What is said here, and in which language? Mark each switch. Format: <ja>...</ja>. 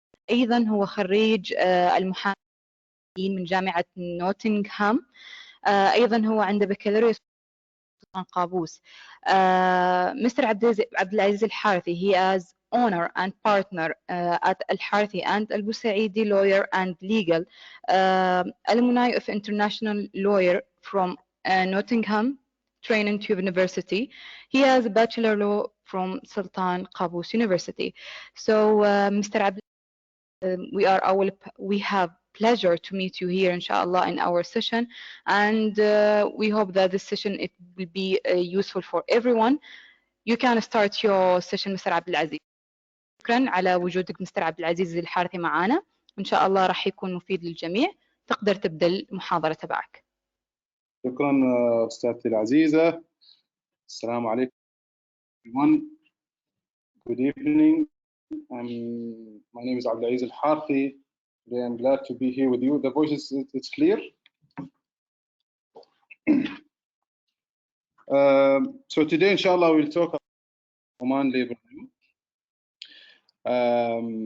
<ar>أيضا هو خريج المحامين من جامعة نوتنغهام. أيضا هو عنده بكالوريوس عن قابوس.</ar> <en>Mr. Abdulaziz Al Harthy, he is owner and partner at Al Harthy and Al Busaidi lawyer and legal, alumni of international lawyer from Nottingham, Trent University. He has a Bachelor law from Sultan Qaboos University. So, Mr. Abdulaziz, we have pleasure to meet you here inshallah in our session, and we hope that this session it will be useful for everyone. You can start your session Mr. Abdulaziz.</en> <ar>شكرا على وجودك مستر عبد العزيز الحارثي معنا، وان شاء الله راح يكون مفيد للجميع. تقدر تبدا المحاضره تبعك. شكرا استاذتي العزيزه. السلام عليكم everyone.</ar> <en>Good evening. My name is Abdulaziz Al Harthy. I'm glad to be here with you. The voice it's clear. So today, inshallah, we'll talk about Oman Labour Law.</en>